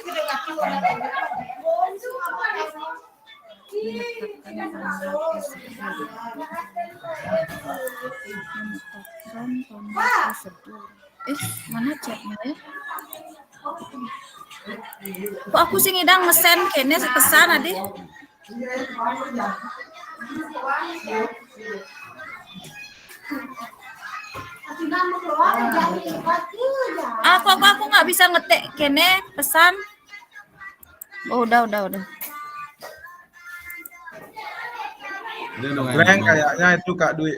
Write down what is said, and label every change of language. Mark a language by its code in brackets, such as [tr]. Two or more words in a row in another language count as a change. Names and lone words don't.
[id] Mana chatnya ya? [ban] Kok aku sing ngidang ngesen kene pesan adi? [id] Aku nggak bisa ngetik kene pesan. Oh, udah. Ngeblank kayaknya itu Kak Dwi.